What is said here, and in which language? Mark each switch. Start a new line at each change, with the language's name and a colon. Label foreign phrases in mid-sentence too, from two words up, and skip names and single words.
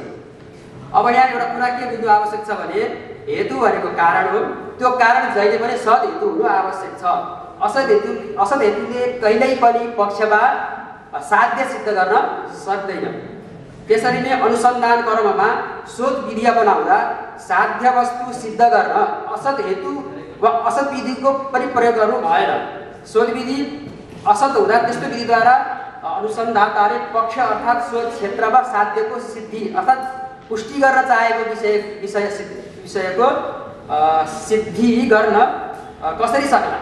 Nepali: अब यहाँ एउटा कुरा के बुझ्नु आवश्यक छ भने हेतु भनेको कारण हो। त्यो कारण जहिले पनि सद हेतु हुनु आवश्यक छ। असद हेतुले कहिल्यै पनि पक्षबाट साध्य सिद्ध गर्न सक्दैन। त्यसरी नै अनुसन्धान कर्ममा शोध विधि बनाउँदा साध्य वस्तु सिद्ध गर्न असद हेतु वा असद विधिको पनि प्रयोग गर्नु भएन। शोध विधि असत हुँदा त्यस्तो विधिद्वारा अनुसन्धाताले पक्ष अर्थात् शोध क्षेत्रमा साध्यको सिद्धि अर्थात् पुष्टि गर्न चाहेको विषयको सिद्धि गर्न कसरी सक्ला?